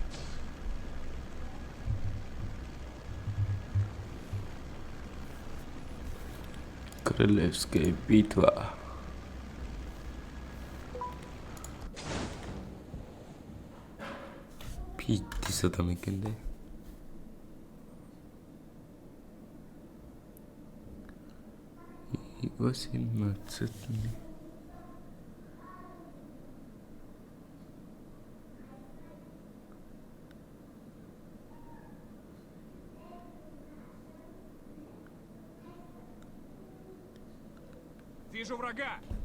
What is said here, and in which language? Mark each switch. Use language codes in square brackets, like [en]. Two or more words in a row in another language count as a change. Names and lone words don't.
[ru] Королевская битва. [kk] Пиздец адам екен де. [ru] И 18-ний. Вижу врага!